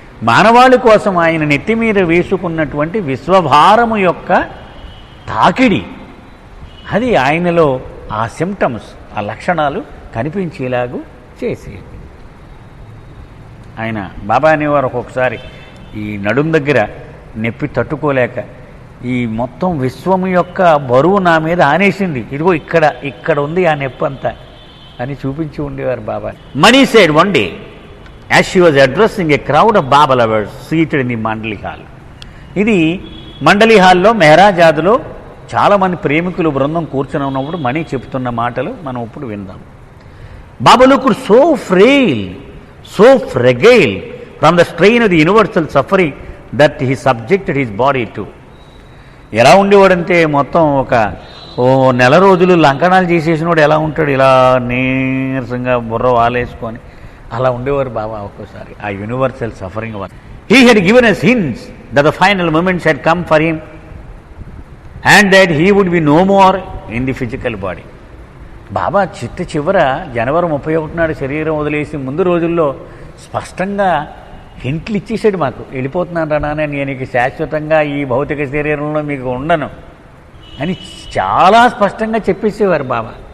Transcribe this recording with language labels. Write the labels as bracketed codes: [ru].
[te] మానవాళి కోసం ఆయన నెత్తి మీద వేసుకున్నటువంటి విశ్వభారము యొక్క తాకిడి, అది ఆయనలో ఆ సిమ్టమ్స్, ఆ లక్షణాలు కనిపించేలాగూ చేసేది. ఆయన బాబా అనేవారు ఒక్కొక్కసారి ఈ నడుం దగ్గర నొప్పి తట్టుకోలేక ఈ మొత్తం విశ్వము యొక్క బరువు నా మీద ఆనేసింది, ఇదిగో ఇక్కడ ఉంది ఆ నొప్పి అంతా అని చూపించి ఉండేవారు బాబా. [en] Mani said one day as she was addressing a crowd of Baba lovers seated in the Mandali Hall. [te] ఇది మండలి హాల్లో మెహరాజాద్లో చాలామంది ప్రేమికులు బృందం కూర్చొని ఉన్నప్పుడు మణి చెప్తున్న మాటలు మనం ఇప్పుడు విందాం. [en] Baba looked so frail, so fragile from the strain of the universal suffering that he subjected his body to. [te] ఎలా ఉండేవాడంటే మొత్తం ఒక నెల రోజులు లంకణాలు చేసేసినోడు ఎలా ఉంటాడు, ఇలా నీరసంగా బుర్ర వాలేసుకొని అలా ఉండేవారు బాబా. ఒక్కోసారి ఆ [en] Universal suffering వల్ల he had given us hints that the final moments had come for him and that he would be no more in the physical body. [te] బాబా చివర జనవరి 31 నాడు శరీరం వదిలేసి ముందు రోజుల్లో స్పష్టంగా హింట్లు ఇచ్చేసాడు మాకు, వెళ్ళిపోతున్నాను రా నాన్న, నేను ఇక శాశ్వతంగా ఈ భౌతిక శరీరంలో మీకు ఉండను అని చాలా స్పష్టంగా చెప్పేసేవారు బాబా.